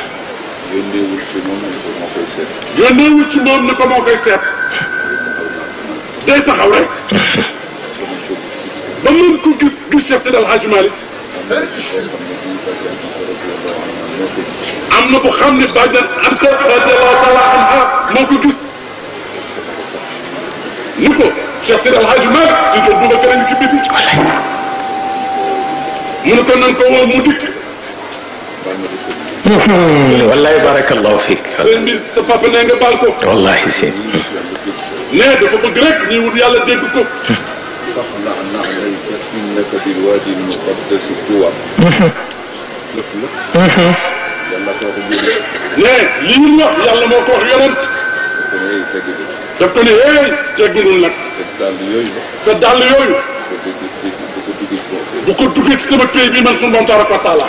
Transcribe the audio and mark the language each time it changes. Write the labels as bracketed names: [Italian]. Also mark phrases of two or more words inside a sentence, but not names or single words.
[Wolof] yónneewul ci moom ni ko moo koy seet day taxaw rek ba mën ko gis Cheikh Seydi El Hadji Malick am na bu xam ne bàjjan Anta [Arabic] رضي الله تعالى عنها [Wolof] moo ko gis ni ko Cheikh Seydi El Hadji Malick si jot Boubacar ngi ci biti mu ne ko nan ko woo mu dikk [Arabic] والله بارك الله فيك [Wolof] sëñ bi sa papa nee nga baal ko wallahi si ne dafa bëgg rek ñuy wut yàlla dégg ko [Arabic] إنك بالوادي المقدس طوى [Wolof] ne lii ñu wax yàlla moo ko wax yonent daf ko ne hey teggulul nag sa dàll yooyu bu ko duggee ci sama pays bi man sunu borom [Arabic] تبارك وتعالى